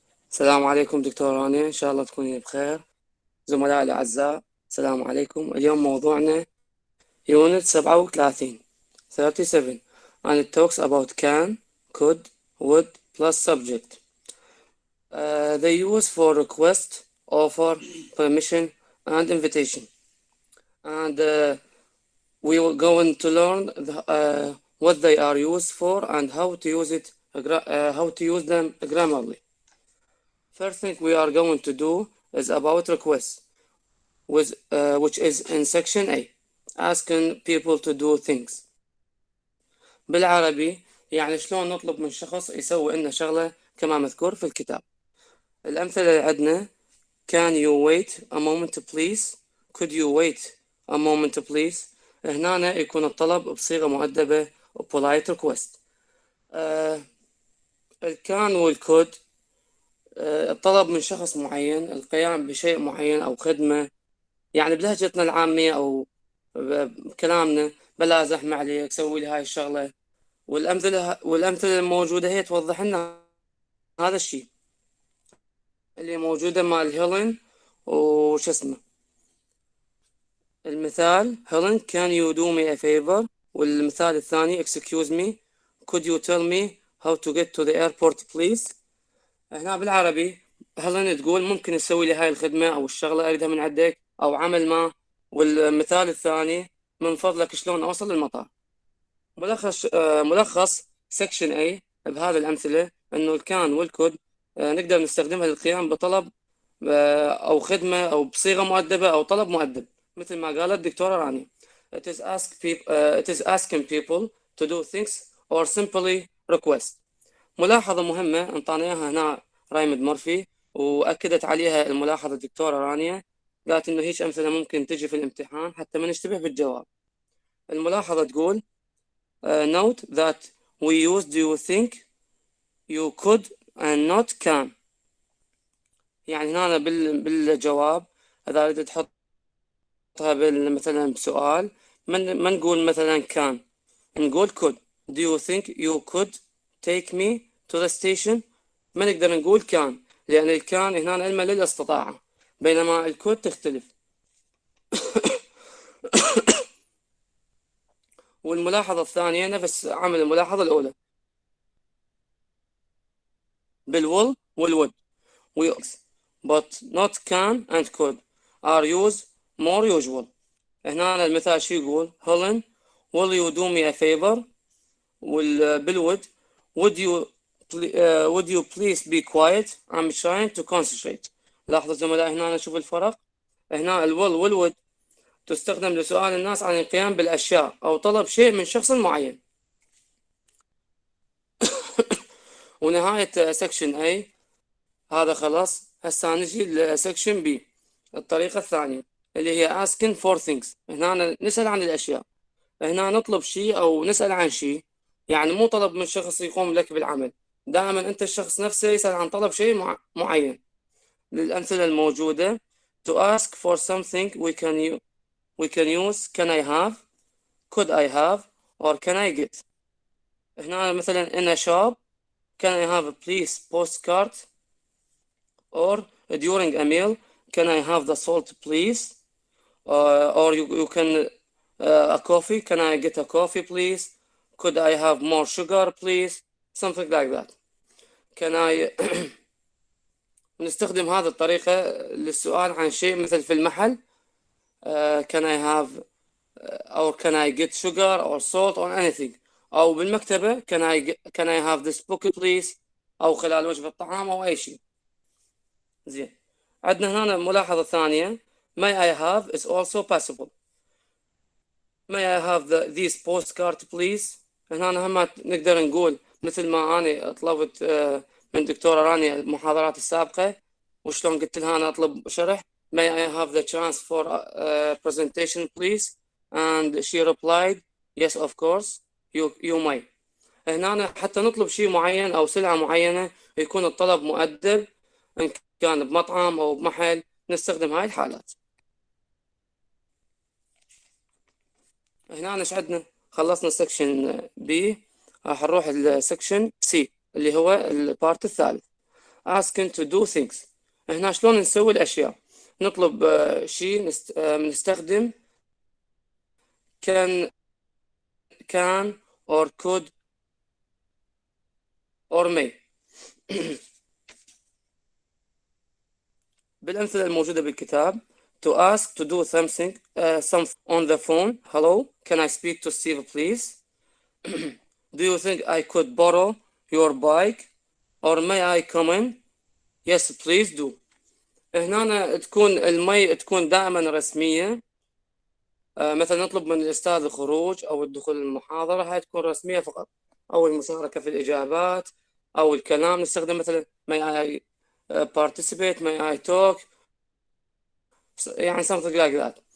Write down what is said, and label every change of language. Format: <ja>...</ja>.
<ar>السلام عليكم دكتور رانيا، إن شاء الله تكونين بخير. زملائي الأعزاء، السلام عليكم. اليوم موضوعنا</ar> <en>Unit 37 and it talks about can, could, would plus subject. They use for request, offer, permission and invitation. And we will going to learn what they are used for and how to use them grammarly. First thing we are going to do is about requests, which is in section A, asking people to do things.</en> <ar>بالعربي يعني شلون نطلب من شخص يسوي لنا شغلة كما مذكور في الكتاب. الأمثلة اللي عندنا:</ar> <en>Can you wait a moment please? Could you wait a moment please?</en> <ar>هنا يكون الطلب بصيغة مؤدبة</ar> <en>polite request.</en> <ar>الكان والكود الطلب من شخص معين القيام بشيء معين أو خدمة، يعني بلهجتنا العامية أو بكلامنا: بلا زحمة عليك، سوي لي هاي الشغلة. والأمثلة الموجودة هي توضح لنا هذا الشيء اللي موجودة مال هيلين وش اسمه. المثال: هيلين can you do me a favor. والمثال الثاني: excuse me, could you tell me how to get to the airport please. هنا بالعربي هيلين تقول ممكن تسوي لي هاي الخدمة أو الشغلة أريدها من عندك أو عمل ما. والمثال الثاني: من فضلك شلون أوصل للمطار. ملخص سكشن A بهذه الأمثلة إنه الكان والكود نقدر نستخدمها للقيام بطلب أو خدمة أو بصيغة مؤدبة أو طلب مؤدب مثل ما قالت الدكتورة راني.</ar> <en>It is asking people to do things or simply request.</en> <ar>ملاحظة مهمة انطانا اياها هنا رايمد مورفي وأكدت عليها الملاحظة الدكتورة رانيا، قالت إنه هيك أمثلة ممكن تجي في الامتحان حتى ما نشتبه بالجواب.</ar> <en>الملاحظة تقول note that we use do you think, you could and not can.</en> <ar>يعني هنا بالجواب إذا أريد تحطها مثلا بسؤال ما نقول مثلا can، نقول could.</ar> <en>Do you think you could take me to the station؟</en> <ar>ما نقدر نقول can لأن الكان هنا علما للاستطاعة، بينما الكود تختلف. والملاحظة الثانية نفس عمل الملاحظة الأولى بالwill والwould.</ar> <en>but not can and could are used more usual.</en> <ar>هنا المثال شو يقول:</ar> <en>Helen, will you do me a favor. بالwould: would you please be quiet, I'm trying to concentrate.</en> <ar>لاحظوا زملائي هنا نشوف الفرق. هنا الwill والwould تستخدم لسؤال الناس عن القيام بالأشياء أو طلب شيء من شخص معين. ونهاية سكشن A هذا خلاص. هسا نجي لسكشن B، الطريقة الثانية اللي هي</ar> <en>asking for things.</en> <ar>هنا نسأل عن الأشياء، هنا نطلب شيء أو نسأل عن شيء، يعني مو طلب من شخص يقوم لك بالعمل، دائما أنت الشخص نفسه يسأل عن طلب شيء معين. للأمثلة الموجودة:</ar> <en>to ask for something we can use can I have, could I have or can I get.</en> <ar>هنا مثلا</ar> <en>in a shop can I have a please postcard, or during a meal can I have the salt please, or you can a coffee, can I get a coffee please, could I have more sugar please, something like that. can I</en> <ar>نستخدم هذه الطريقة للسؤال عن شيء مثل في المحل</ar> <en>can I have or can I get sugar or salt or anything.</en> <ar>أو بالمكتبة</ar> <en>can I have this book please،</en> <ar>أو خلال وجبة طعام أو أي شيء. زين، عندنا هنا ملاحظة ثانية:</ar> <en>may I have is also possible. may I have these postcard please.</en> <ar>هنا هم نقدر نقول مثل ما أنا طلبت من دكتورة رانيا المحاضرات السابقة وشلون قلت لها أنا أطلب شرح:</ar> <en>may I have the chance for presentation please, and she replied yes of course you may.</en> <ar>هنا حتى نطلب شيء معين أو سلعة معينة يكون الطلب مؤدب، إن كان بمطعم أو بمحل نستخدم هاي الحالات. هنا ايش عندنا؟ خلصنا سكشن B، راح نروح السكشن C اللي هو البارت الثالث.</ar> <en>asking to do things.</en> <ar>هنا شلون نسوي الأشياء؟ نطلب شيء نستخدم</ar> <en>can or could or may.</en> <ar>بالأمثلة الموجودة بالكتاب</ar> <en>to ask to do something on the phone. Hello, can I speak to Steve please? Do you think I could borrow your bike or may I come in? Yes please do.</en> <ar>هنا تكون المي تكون دائما رسمية. مثلا نطلب من الأستاذ الخروج أو الدخول للمحاضرة، هاي تكون رسمية فقط، أو المشاركة في الإجابات أو الكلام نستخدم مثلا</ar> <en>may I participate, may I talk،</en> <ar>يعني</ar> <en>something like that.</en>